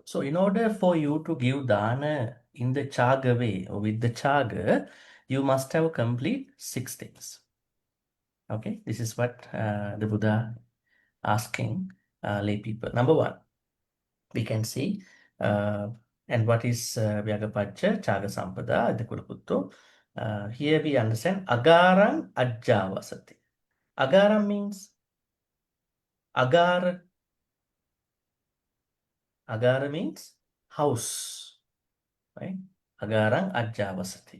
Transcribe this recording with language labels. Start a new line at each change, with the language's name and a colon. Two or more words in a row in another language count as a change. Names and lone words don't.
English: So in order for you to give Dana in the cāga way or with the cāga, you must have complete 6 things. Okay, this is what the Buddha asking lay people. Number one, we can see, and what is
Pali: Vyagapajja, cāga-sampadā,
English: the Kulaputto. Here we understand
Pali: Agarang Ajjavasati.
English: Agaram means Agar. Agara means house, right?
Pali: Agarang Ajjavasati.